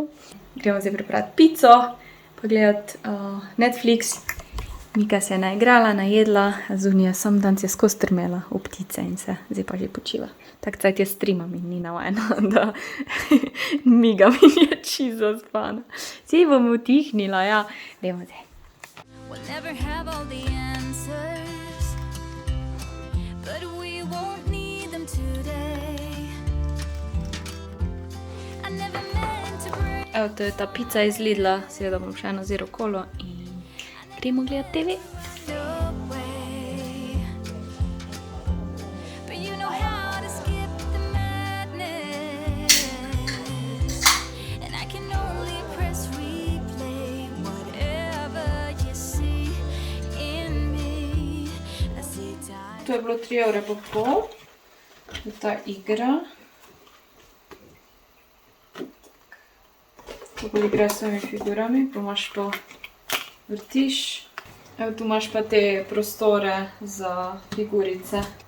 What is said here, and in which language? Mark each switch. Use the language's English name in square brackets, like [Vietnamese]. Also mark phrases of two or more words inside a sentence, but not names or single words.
[Slovenian] Gremo zdaj pripraviti pico, pogledati Netflix. Mika se je naigrala, najedla, Zunija sam dan se je skozi strmela v ptice in se zdaj pa že počiva. Tak cajt je streamam in ni navajena, da migam in je čisto zaspana. Zdaj bom utihnila, ja. Dajmo zdaj. [English] We'll never have all the answers, but we won't need them today. I never meant to break [Slovenian] Evo, to je ta pica iz Lidla, seveda bom še eno zero kolo in gremo gledati TV. [English] your way. But you know how to skip the madness, and I can only press replay whatever you see in me. I see time. [Slovenian] To je bilo 3,5 €, je ta igra. Tako igraš s svojimi figurami, pa imaš to, vrtiš. Evo, tu imaš pa te prostore za figurice.